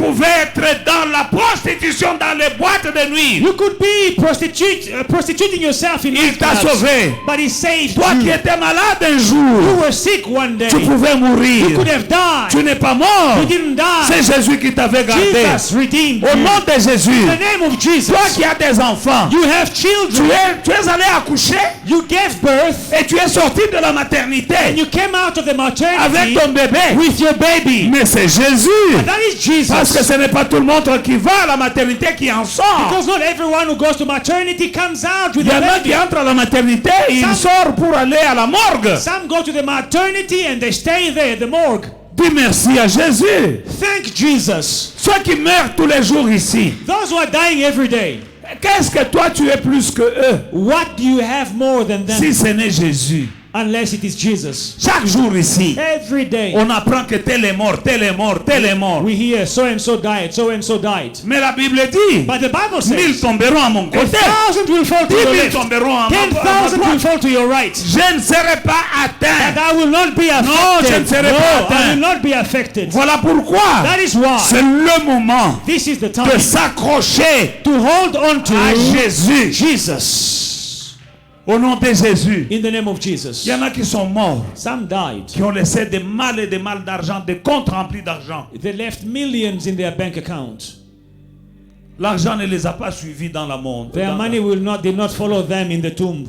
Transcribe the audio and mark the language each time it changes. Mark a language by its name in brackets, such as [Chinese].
[French] pouvais être dans la prostitution, dans les boîtes de nuit. [English] You could be prostituting yourself in [French] Il t'a [English] nightclubs, [French] sauvé. [English] but he saved [French] Toi qui [English] you. [French] étais malade un jour, [English] were sick one day. [French] tu pouvais mourir. [English] You could have died. [French] Tu n'es pas mort. [English] You didn't die. [French] C'est Jésus qui t'avait gardé. [English] Jesus redeemed [French] Au [English] you. [French] nom de Jésus, [English] In the name of Jesus. [French] toi qui as des enfants, [English] You have children. [French] tu es allé accoucher [English] You gave birth [French] et tu es sorti de la maternité [English] and you came out of the maternity [French] avec ton bébé. [English] with your baby. [French] Mais c'est Jésus. [English] That is Jesus. [French] Parce que ce n'est pas tout le monde qui va à la maternité qui en sort. [English] Because not everyone who goes to maternity comes out with [French] Il y [English] a [French] en a [English] baby. [French] qui entrent à la maternité et ils [English] Some- [French] sortent pour aller à la morgue. [English] Some go to the maternity and they stay there, the morgue. [French] Dis merci à Jésus. [English] Thank Jesus. [French] Ceux qui meurent tous les jours ici, [English] Those who are dying every day. [French] qu'est-ce que toi tu es plus que eux [English] What do you have more than them? [French] si ce n'est Jésus? [English] Unless it is Jesus. [French] Chaque jour ici, [English] Every day [French] on apprend que tel est mort, tel est mort, tel est mort. [English] we hear so and so died, so and so died. [French] Mais la Bible dit, [English] But the Bible says [French] tomberont à mon côté, [English] 1,000 will fall to 10 your 000 left, [French] tomberont à ma [English] 10,000 will [French] droite. [English] fall to your right. [French] Je ne serai pas [English] But [French] atteint. [English] I will not be affected. [French] Non, je ne serai pas [English] I [French] atteint. [English] will not be affected. [French] Voilà pourquoi [English] That is why [French] c'est le moment [English] this is the time [French] s'accrocher [English] to hold on to [French] à Jésus. [English] Jesus. [French] Au nom de Jésus. [English] In the name of [French] Il [English] Jesus. [French] y en a qui sont morts, [English] Some died. [French] qui ont laissé des mal et des mal d'argent, des comptes remplis d'argent. [English] They left millions in their bank account. [French] L'argent ne les a pas suivis dans le monde. [English] Their money did not follow them in the tomb,